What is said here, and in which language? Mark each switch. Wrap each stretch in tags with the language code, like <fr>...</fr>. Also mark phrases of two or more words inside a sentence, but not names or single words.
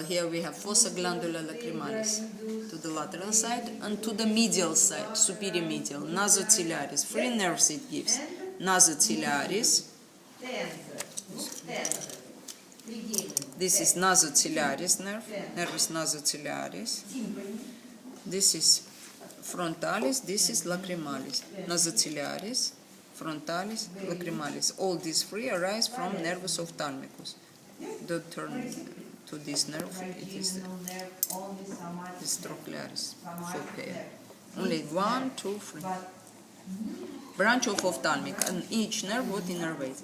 <en>Here we have</en> <la>fossa glandula lacrimalis,</la> <en>to the lateral side, and to the medial side, superior medial. Nasociliaris, 3 nerves it gives. Nasociliaris. This is nasociliaris nerve,</en> <la>nervus nasociliaris.</la> <en>This is frontalis, this is lacrimalis. Nasociliaris, frontalis, lacrimalis. All these 3 arise from nervus ophthalmicus. Don't turn to this nerve, it is this trochlearis, foveal. Only 1, 2, 3. Branch of ophthalmic, and each nerve what innervates.</en>